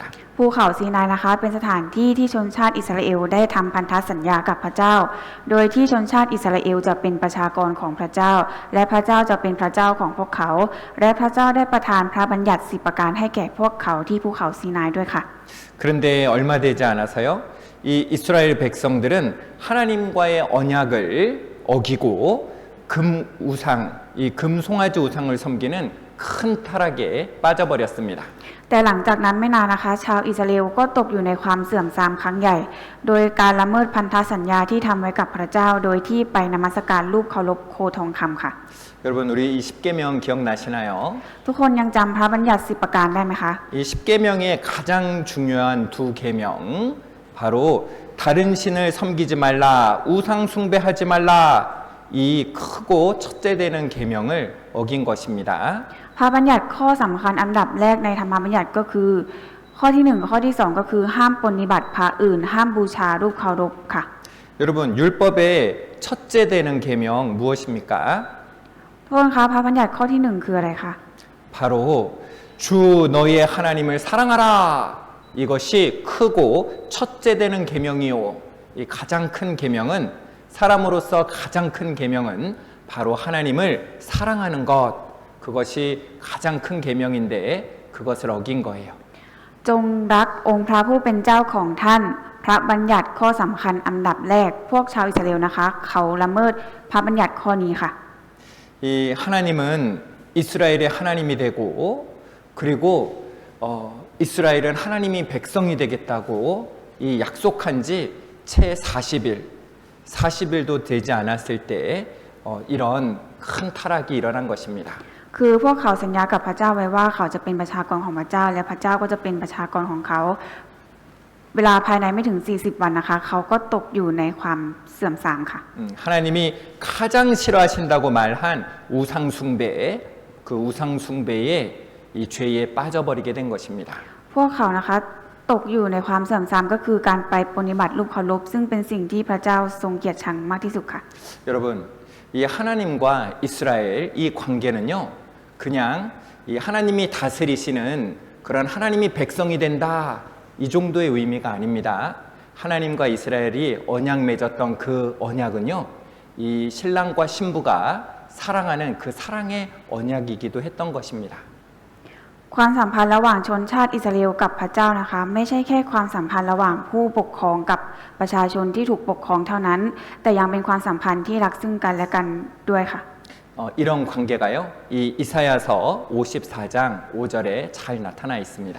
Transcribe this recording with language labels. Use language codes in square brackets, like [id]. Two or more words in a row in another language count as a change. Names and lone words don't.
[th] ภูเขาซีนายนะคะเป็นสถานที่ที่ชนชาติอิสราเอลได้ทำพันธสัญญากับพระเจ้าโดยที่ชนชาติอิสราเอลจะเป็นประชากรของพระเจ้าและพระเจ้าจะเป็นพระเจ้าของพวกเขาและพระเจ้าได้ประทานพระบัญญัติ10ประการให้แก่พวกเขาที่ภูเขาซีนายด้วยค่ะ [ko] 그런데 얼마 되지 않아서요. 이 이스라엘 백성들은 하나님과의 언약을 어기고 이 금송아지 우상을 섬기는 큰 타락에 빠져버렸습니다. [th] แต่หลังจากนั้นไม่นานนะคะชาวอิสราเอลก็ตกอยู่ในความเสื่อมทรามครั้งใหญ่โดยการละเมิดพันธสัญญาที่ทำไว้กับพระเจ้าโดยที่ไปนมัสการรูปเคารพโคทองคำค่ะ [ko] 여러분 우리 이 10계명 기억나시나요? [th] ทุกคนยังจำพระบัญญัติ10ประการได้ไหมคะ [ko] 이 10계명의 가장 중요한 두 계명 바로 다른 신을 섬기지 말라 우상 숭배하지 말라 이 크고 첫째 되는 계명을 어긴 것입니다. [th] พระบัญญัติข้อสำคัญอันดับแรกในธรรมบัญญัติก็คือข้อที่1ข้อที่2ก็คือห้ามปฏิบัติพระอื่นห้ามบูชารูปเคารพค่ะ [ko] 여러분 율법의 첫째 되는 계명 무엇입니까? [th] ทุกคนคะพระบัญญัติข้อที่1คืออะไรคะ [ko] 바로 주 너희의 하나님을 사랑하라 이것이 크고 첫째 되는 계명이요. 이 가장 큰 계명은 사람으로서 가장 큰 계명은 바로 하나님을 사랑하는 것 그것이 가장 큰 계명인데 그것을 어긴 거예요. [th] จงรักองค์พระผู้เป็นเจ้าของท่านพระบัญญัติข้อสำคัญอันดับแรกพวกชาวอิสราเอลนะคะเขาละเมิดพระบัญญัติข้อนี้ค่ะ [ko] 이 하나님은 이스라엘의 하나님이 되고 그리고 이스라엘은 하나님이 백성이 되겠다고 이 약속한 지 채 40일도 되지 않았을 때 이런 큰 타락이 일어난 것입니다. [th] คือพวกเขาสัญญากับพระเจ้าไว้ว่าเขาจะเป็นประชากรของพระเจ้าและพระเจ้าก็จะเป็นประชากรของเขาเวลาภายในไม่ถึง40วันนะคะเขาก็ตกอยู่ในความเสื่อมทรามค่ะ [ko] 하나님이 가장 싫어하신다고 말한 우상숭배 그 우상숭배의 이 죄에 빠져버리게 된 것입니다. [th] พวกเขานะคะตกอยู่ในความเสื่อมทรามก็คือการไปปฏิบัติรูปเคารพซึ่งเป็นสิ่งที่พระเจ้าทรงเกลียดชังมากที่สุดค่ะ [ko] 여러분 이 하나님과 이스라엘 이 관계는요 그냥 이 하나님이 다스리시는 그런 하나님이 백성이 된다 이 정도의 의미가 아닙니다. 하나님과 이스라엘이 언약 맺었던 그 언약은요 이 신랑과 신부가 사랑하는 그 사랑의 언약이기도 했던 것입니다. [th] ความสัมพันธ์ระหว่างชนชาติอิสราเอลกับพระเจ้านะคะไม่ใช่แค่ความสัมพันธ์ระหว่างผู้ปกครองกับประชาชนที่ถูกปกครองเท่านั้นแต่ยังเป็นความสัมพันธ์ที่รักซึ่งกันและกันด้วยค่ะ [ko] 이런 관계가요 이 이사야서 54장 5절에 잘 나타나 있습니다.